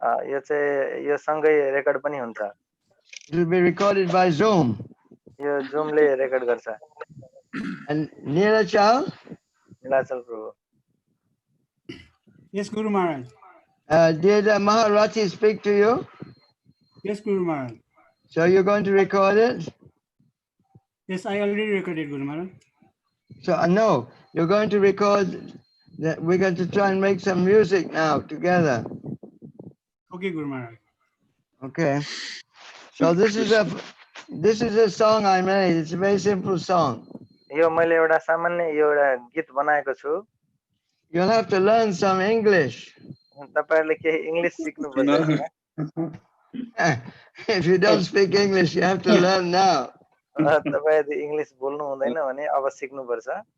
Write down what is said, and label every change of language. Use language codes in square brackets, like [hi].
[ne] यो चाहिँ यो सँगै रेकर्ड पनि हुन्छ [en] It will be recorded by Zoom. [ne] यो जुमले रेकर्ड गर्छ [en] And Neelachal, [ne] नीलाचल प्रभु [en] Yes, Guru Maharaj. did Maharati speak to you? Yes, Guru Maharaj. So you're going to record it? Yes, I already recorded, Guru Maharaj. So no, you're going to record that. We're going to try and make some music now together. Okay, Guru Maharaj. Okay. So this is a song I made. It's a very simple song. [ne] यो मैले एउटा सामान्य यो एउटा गीत बनाएको छु [en] You'll have to learn some English. [ne] तपाईहरुले केही इंग्लिश सिक्नु पर्छ [en] If you don't speak English, you have to learn now. [ne] तपाईहरुले इंग्लिश बोल्नु हुँदैन भने अब सिक्नु पर्छ